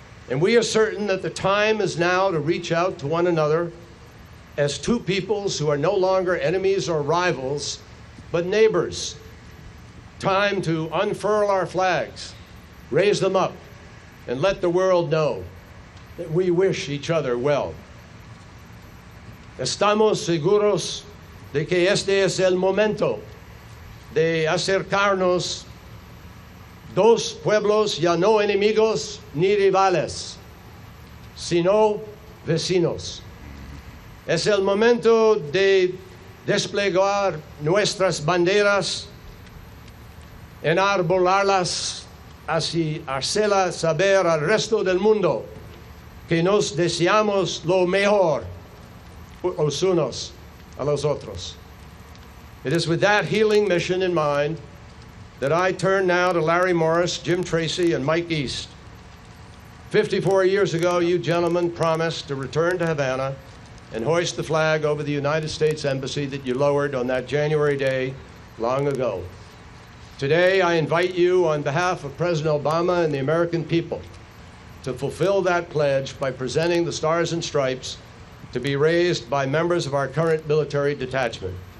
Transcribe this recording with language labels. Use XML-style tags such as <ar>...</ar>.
<en>And we are certain that the time is now to reach out to one another as two peoples who are no longer enemies or rivals, but neighbors. Time to unfurl our flags, raise them up, and let the world know that we wish each other well.</en> <es>Estamos seguros de que este es el momento de acercarnos dos pueblos ya no enemigos ni rivales, sino vecinos. Es el momento de desplegar nuestras banderas, enarbolarlas, así hacerla saber al resto del mundo que nos deseamos lo mejor los unos a los otros.</es> <en>It is with that healing mission in mind that I turn now to Larry Morris, Jim Tracy, and Mike East. 54 years ago, you gentlemen promised to return to Havana and hoist the flag over the United States Embassy that you lowered on that January day long ago. Today, I invite you on behalf of President Obama and the American people to fulfill that pledge by presenting the Stars and Stripes to be raised by members of our current military detachment.</en>